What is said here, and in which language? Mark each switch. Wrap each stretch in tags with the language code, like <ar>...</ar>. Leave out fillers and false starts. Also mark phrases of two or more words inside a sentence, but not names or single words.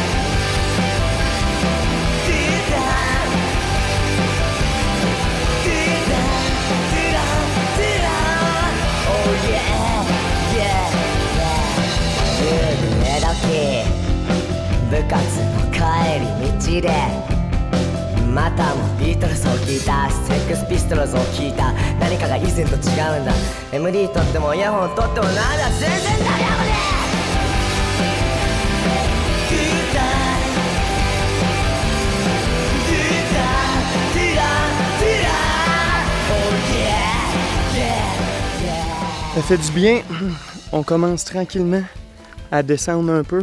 <ja>部活の帰り道でまたもビートルズを聴いたセックスピストルズを聴いた何かが以前と違うんだ MD 取ってもイヤホン取ってもなんだ全然ダメだもんね</ja> <fr>Ça fait du bien. On commence tranquillement à descendre un peu.</fr>